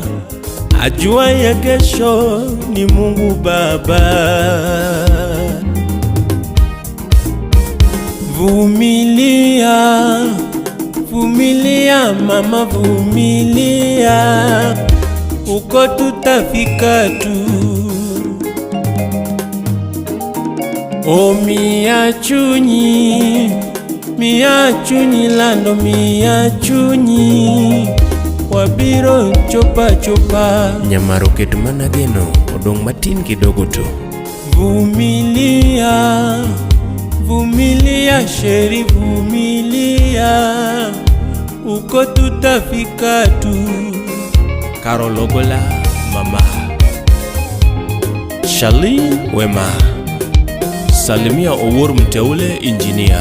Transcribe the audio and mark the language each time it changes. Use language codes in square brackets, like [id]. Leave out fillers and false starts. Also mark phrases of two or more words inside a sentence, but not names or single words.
[sw] Ajua ya kesho ni Mungu Baba. Vumilia, vumilia mama, vumilia, uko tutafika tu. [luo] O miachunyi, miachunyi lando, miachunyi wabiro chopa chopa. Nyamaro ket mana geno, odong matin [sw] kidogo tu. Vumilia, vumilia sheri, vumilia, uko tutafika tu. Carol Ogola, mama Charlene Wema, Salimia Owuor Mteule, engineer.